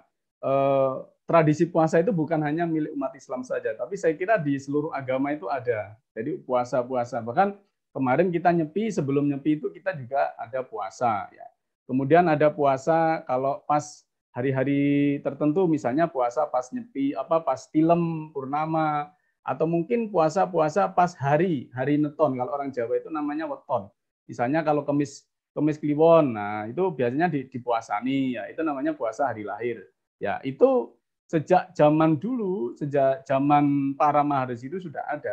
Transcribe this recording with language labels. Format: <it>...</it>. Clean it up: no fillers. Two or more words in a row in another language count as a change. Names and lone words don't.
<id>Tradisi puasa itu bukan hanya milik umat Islam saja, tapi saya kira di seluruh agama itu ada. Jadi puasa-puasa. Bahkan kemarin kita nyepi, sebelum nyepi itu kita juga ada puasa. Ya. Kemudian ada puasa kalau pas hari-hari tertentu, misalnya puasa pas nyepi, pas tilem, purnama, atau mungkin puasa-puasa pas hari neton. Kalau orang Jawa itu namanya weton. Misalnya kalau Kemis Kliwon, nah itu biasanya dipuasani, ya itu namanya puasa hari lahir. Ya itu sejak zaman dulu, sejak zaman para maharesi itu sudah ada.</id>